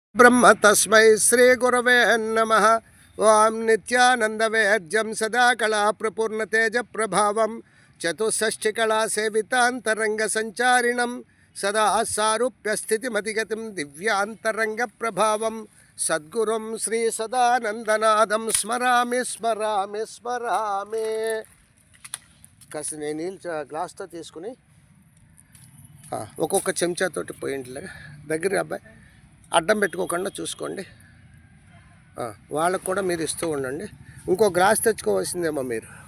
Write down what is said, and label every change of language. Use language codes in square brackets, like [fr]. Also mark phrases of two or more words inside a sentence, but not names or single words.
[sa] ब्रह्म तस्मै श्री गुरवे नमः। ओं नित्यानंदवेद्यं सदा कला प्रपूर्ण तेज प्रभावं चतुष्षष्टिकला सेवितांतरंग संचारिणं सदा सारूप्य स्थितिमतिगतिं दिव्यांतरंग प्रभावं सद्गुरुं श्री सदानंदनादं स्मरामि स्मरामि स्मरामि। [te] కాస్త నేను నీళ్ళు గ్లాస్తో తీసుకుని ఒక్కొక్క చెంచాతోటి పోయింట్లే దగ్గర అబ్బాయి అడ్డం పెట్టుకోకుండా చూసుకోండి. వాళ్ళకు కూడా మీరు ఇస్తూ ఉండండి. ఇంకో గ్లాస్ తెచ్చుకోవాల్సిందేమో మీరు.